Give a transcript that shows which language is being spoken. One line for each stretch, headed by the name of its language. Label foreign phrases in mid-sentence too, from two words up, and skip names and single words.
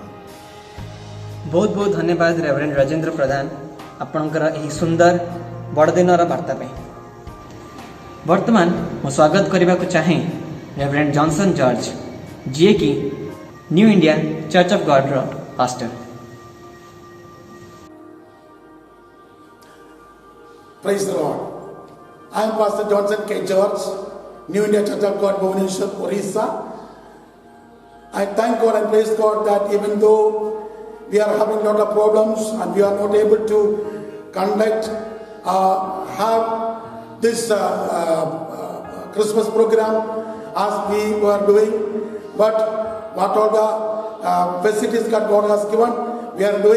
Odia: ବହୁତ ବହୁତ ଧନ୍ୟବାଦ ରେଭରେଣ୍ଡ ରାଜେନ୍ଦ୍ର ପ୍ରଧାନ ଆପଣଙ୍କର ଏହି ସୁନ୍ଦର ବଡ଼ଦିନର ବାର୍ତ୍ତା ପାଇଁ। ବର୍ତ୍ତମାନ ମୁଁ ସ୍ୱାଗତ କରିବାକୁ ଚାହେଁ ରେଭରେଣ୍ଡ ଜନସନ୍ ଜର୍ଜ, ଯିଏକି ନ୍ୟୁ ଇଣ୍ଡିଆ ଚର୍ଚ୍ଚ ଅଫ୍ ଗଡ଼ର ପାଷ୍ଟର।
English: Praise the Lord. I am Pastor Johnson K. George, New India Church of God, Bhubaneswar, Orissa. I thank God and praise God that even though we are having a lot of problems and we are not able to have this Christmas program as we were doing, but what all the facilities that God has given, we are doing.